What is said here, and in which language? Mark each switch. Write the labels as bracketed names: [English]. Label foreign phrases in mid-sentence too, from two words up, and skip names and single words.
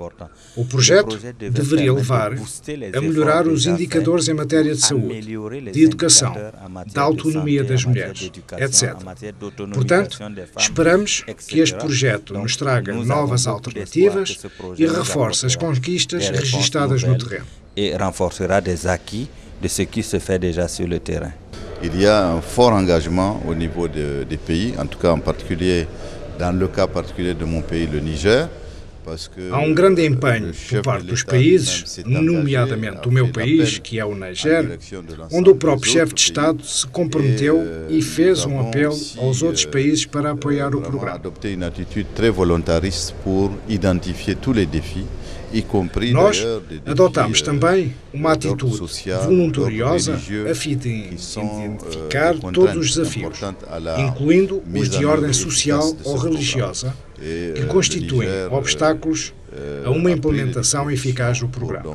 [Portuguese] O projeto deveria levar a melhorar os indicadores em matéria de saúde, de educação, da autonomia das mulheres, etc. Portanto, esperamos que este projeto nos traga novas alternativas e reforce as conquistas registadas no terreno. [French] E renforcerá des acquis de ce qui se fait déjà sur le terrain. il y a un fort engagement au niveau des pays, en tout cas en particulier dans le cas particulier de mon pays, le Niger. [Portuguese] Há grande empenho por parte dos países, nomeadamente o meu país, que é o Niger, onde o próprio chefe de Estado se comprometeu e fez apelo aos outros países para apoiar o programa. [French] Adopté une attitude très volontariste pour identifier tous les défis. [Portuguese] Nós adotamos também uma atitude voluntariosa a fim de identificar todos os desafios, incluindo os de ordem social ou religiosa, que constituem obstáculos a uma implementação eficaz do programa.